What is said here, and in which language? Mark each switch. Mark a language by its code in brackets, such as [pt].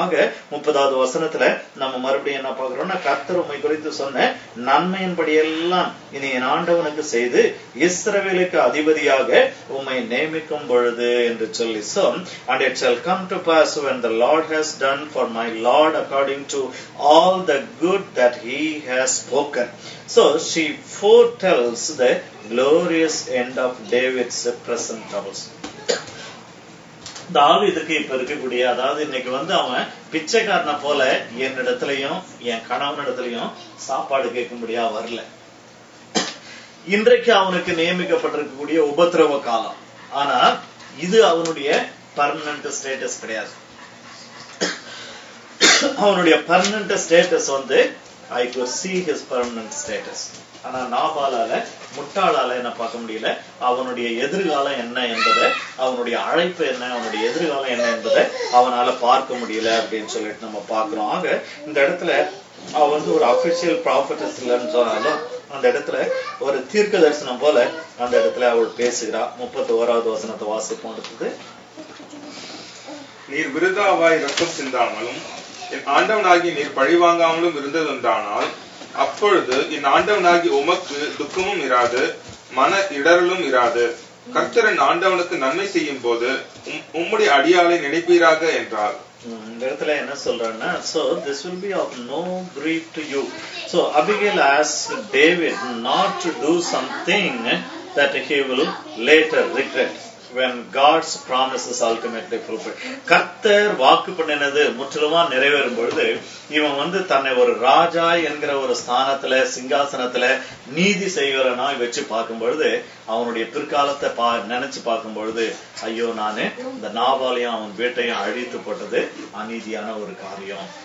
[ta] ஆக 30வது வசனத்துல நம்ம மறுபடியும் என்ன பார்க்கிறோம்னா, கர்த்தர் உம்மை குறித்து சொன்ன நன்மையின்படி எல்லாம் இனி என் ஆண்டவனுக்கு செய்து இஸ்ரவேலுக்கு அதிபதியாக உம்மை நியமிக்கும் பொழுது என்று சொல்லி, [en] so and it shall come to pass when the Lord has done for my Lord according to all the good that he has spoken. So she foretells the glorious end of David's present troubles. [ta] தாவீதுக்கு இப்ப இருக்கக்கூடிய, அதாவது இன்னைக்கு வந்து அவன் பிச்சைக்காரனை போல என்னிடத்திலையும் என் கணவனிடத்திலையும் சாப்பாடு கேட்கும்படியா வரல. இன்றைக்கு அவனுக்கு நியமிக்கப்பட்டிருக்கக்கூடிய உபத்திரவ காலம். ஆனா இது அவனுடைய பர்மனன்ட் ஸ்டேட்டஸ் கிடையாது. அவனுடைய பர்மனன்ட் ஸ்டேட்டஸ் வந்து [en] I could see his permanent status. [ta] ஆனா நாபாலால, முட்டாளால என்ன பார்க்க முடியல, அவனுடைய எதிர்காலம் என்ன என்பதை, அவனுடைய அழைப்பு என்ன, அவனுடைய எதிர்காலம் என்ன என்பதை அவனால பார்க்க முடியல அப்படின்னு சொல்லிட்டு நம்ம பார்க்கிறோம். ஆக இந்த இடத்துல அவ வந்து ஒரு அபிஷியல் ப்ராஃபட்டஸ் இல்லைன்னு சொன்னாலும் அந்த இடத்துல ஒரு தீர்க்க தரிசனம் போல அந்த இடத்துல அவள் பேசுகிறா. 31வது வசனத்தை வாசிப்போம். அடுத்தது, நீர் விருதாவாய் ரத்தம் சிந்தாமலும் என் ஆண்டவனாகி நீர் பழிவாங்காமலும் இருந்ததுண்டானால் அப்பொழுது என் ஆண்டவனாகி உமக்கு துக்கமும் இராது, மன இடரலும் இராது. கர்த்தரின் ஆண்டவனுக்கு நன்மை செய்யும் போது உம்முடைய அடியாளை நினைப்பீராக என்றார். இந்த இடத்துல என்ன சொல்றான்னா, [en] so this will be of no grief to you. So Abigail asked David not to do something that he will later regret when God's promise is ultimately fulfilled. [ta] கர்த்தர் வாக்கு பண்ணினது முற்றிலுமா நிறைவேறும் பொழுது இவன் வந்து தன்னை ஒரு ராஜா என்கிற ஒரு ஸ்தானத்துல, சிங்காசனத்துல நீதி செய்கிறனாய் வச்சு பார்க்கும் பொழுது அவனுடைய பிற்காலத்தை நினைச்சு பார்க்கும் பொழுது, ஐயோ நானு இந்த நாபாலையும் அவன் வீட்டையும் அழித்து போட்டது அநீதியான ஒரு காரியம்.